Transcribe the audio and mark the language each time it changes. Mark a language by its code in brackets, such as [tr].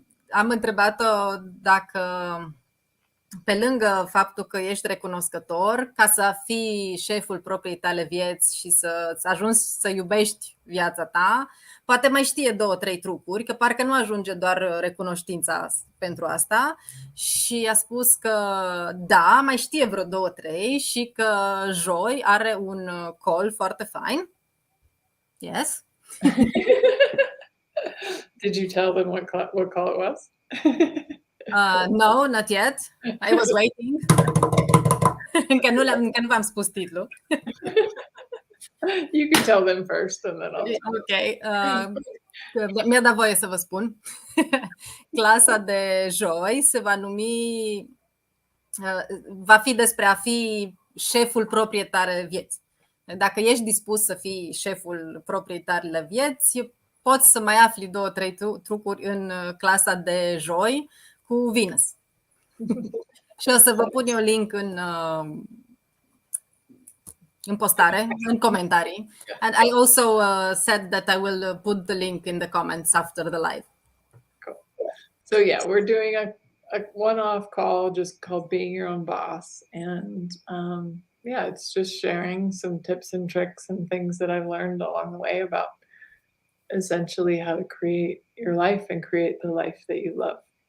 [ro] Am întrebat-o dacă pe lângă faptul că ești recunoscător, ca să fii șeful propriei tale vieți și să ajungi să iubești viața ta, poate mai știe 2-3 trucuri, că parcă nu ajunge doar recunoștința pentru asta. Și a spus că da, mai știe vreo 2-3 și că joi are un call foarte fain. [en] Yes. Did you tell them what call it was? No, not yet. I was waiting. [ro] Încă nu v-am spus titlul. [en] You can tell them first and then I'll [ro] Okay. Mi-a dat voie să vă spun. Clasa de joi se va numi, va fi despre a fi șeful propriei tale vieți. Dacă ești dispus să fii șeful propriei tale vieți, poți să mai afli 2-3 trucuri în clasa de joi cu Venus. Și o să vă pun eu link în postare, în comentarii. [en] And I also said that I will put the link in the comments after the live. Cool. So yeah, we're doing a one-off call just called Being Your Own Boss. And yeah, it's just sharing some tips and tricks and things that I've learned along the way about essentially how to create your life and create the life that you love.